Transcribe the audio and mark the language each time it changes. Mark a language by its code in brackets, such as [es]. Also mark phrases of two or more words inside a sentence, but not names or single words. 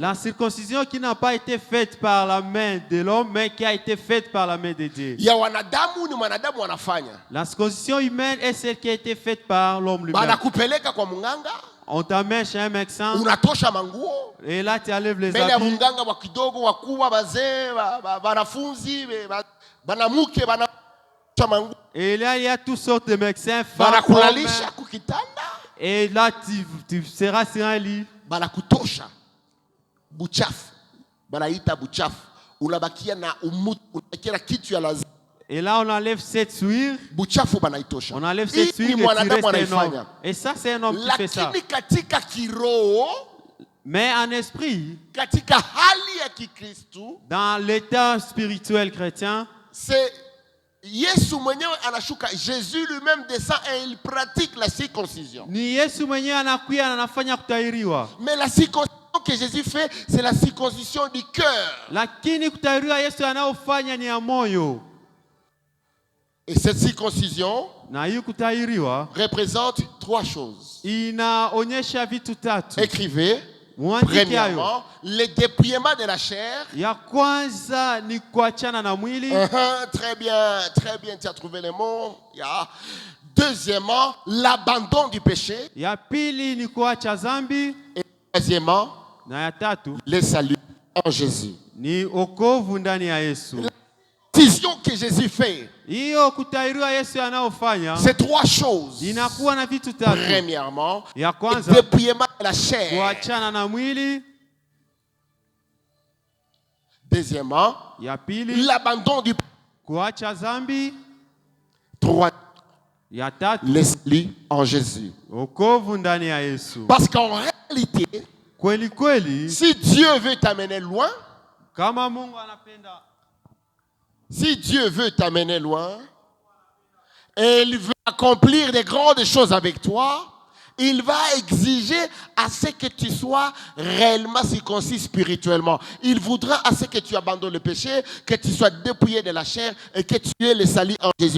[fr] la circoncision qui n'a pas été faite par la main de l'homme, mais qui a été faite par la main de Dieu. [sw] Ya wanadamu ni mwanadamu anafanya. [fr] La circoncision humaine est celle qui a été faite par l'homme lui-même. [sw] Banakupeleka kwa munganga, [fr] On t'amène chez un médecin, [sw] unatosha manguo, [fr] et là tu enlèves les [sw] mbele ya [fr] habits. [sw] munganga wa kidogo, wakubwa, wazee, wanafunzi, banamuke, banatosha manguo. [fr] Et là il y a toutes sortes de médecins, femmes, [sw] Banakulalisha [fr] hommes. [sw] kukitanda. [fr] Et là tu seras sur un lit. [sw] Banakutosha buchafu, banaita buchafu, unabakia na umutu, unabakia na kitu ya lazima. [fr] Et là on enlève cette souillure. [sw] Buchafu banaitosha. [fr] On enlève cette [sw] Hii ni [fr] souillure et tu [sw] mwanadamu [fr] restes un homme. [sw] anaifanya. [fr] Et ça c'est un homme qui fait ça. [sw] Lakini katika kiroho, [fr] Mais en esprit, [sw] katika hali ya Kikristo, [fr] dans l'état spirituel chrétien, [sw] c'est Yesu mwenyewe anashuka. [fr] Jésus lui-même descend et il pratique la circoncision. [sw] ni Yesu mwenyewe anakuja na anafanya kutahiriwa. [fr] Mais la circoncision que Jésus fait, c'est la circoncision du cœur. [sw] Lakini kutahiriwa Yesu anaofanya ni ya moyo. [fr] Et cette circoncision [sw] Na hii kutahiriwa [fr] représente trois choses. [sw] inaonyesha vitu tatu. [fr] Écrivez. [sw] Muandike hayo. [fr] Premièrement, le dépouillement de la chair. [sw] Ya kwanza ni kuachana na mwili. [fr] Très bien, tu as trouvé les mots. Deuxièmement, l'abandon du péché. [sw] Ya pili ni kuacha dhambi. [fr] Et troisièmement, [sw] Na ya tatu [fr] le salut en Jésus. [sw] ni wokovu ndani ya Yesu. [fr] La décision que Jésus fait, [sw] Hiyo kutahiriwa Yesu anaofanya [fr] c'est trois choses. [sw] inakuwa na vitu tatu. [fr] Premièrement, [sw] Ya [fr] le [sw] kwanza [fr] dépouillement de la chair. [sw] kuachana na mwili. [fr] Deuxièmement, [sw] Ya pili, [fr] l'abandon du [sw] kuacha zambi. [fr] trois, [sw] Ya tatu, [fr] l'esprit en Jésus. [sw] wokovu ndani ya Yesu. [fr] Parce qu'en réalité, [sw] Kweli kweli, [fr] si Dieu veut t'amener loin, [sw] kama Mungu anapenda, [fr] si Dieu veut t'amener loin, et il veut accomplir des grandes choses avec toi, il va exiger à ce que tu sois réellement circoncis spirituellement. Il voudra à ce que tu abandonnes le péché, que tu sois dépouillé de la chair et que tu aies le salut en Jésus.